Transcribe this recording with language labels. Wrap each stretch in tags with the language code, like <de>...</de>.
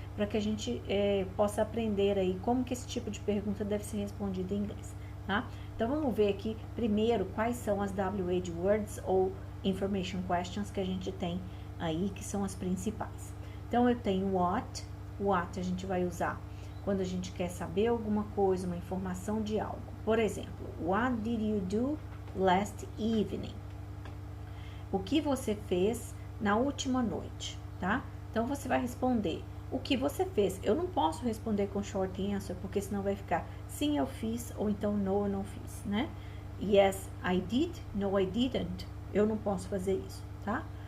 <pt>Para que a gente possa aprender aí como que esse tipo de pergunta deve ser respondida em inglês, tá? Então, vamos ver aqui primeiro quais são as WH Words ou Information Questions que a gente tem aí, que são as principais. Então, eu tenho what a gente vai usar quando a gente quer saber alguma coisa, uma informação de algo. Por exemplo,</pt> <en>what did you do last evening?</en> <pt>O que você fez na última noite, tá? Então, você vai responder o que você fez. Eu não posso responder com short answer, porque senão vai ficar sim, eu fiz, ou então no, eu não fiz, né?</pt> <en>Yes, I did, no, I didn't.</en> <pt>Eu não posso fazer isso, tá?</pt>